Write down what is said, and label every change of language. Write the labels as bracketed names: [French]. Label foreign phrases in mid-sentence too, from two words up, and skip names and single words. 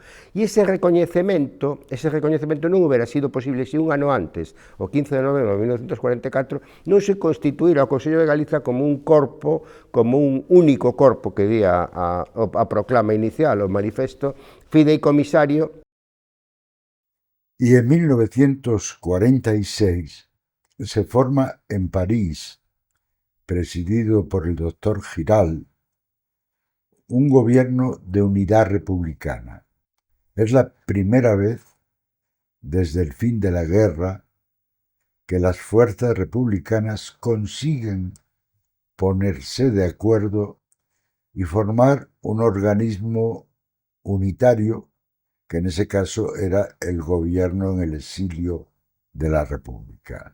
[Galician] E ese recoñecemento non hubiera sido posible se un ano antes, o 15 de novembro de 1944, non se constituíra o Consello de Galiza como un corpo, como un único corpo que di a proclama inicial, o manifesto, fideicomisario. [Spanish] Y en 1946 se forma en París, presidido por el doctor Giral, un gobierno de unidad republicana. Es la primera vez desde el fin de la guerra que las fuerzas republicanas consiguen ponerse de acuerdo y formar un organismo unitario, que en ese caso era el gobierno en el exilio de la República.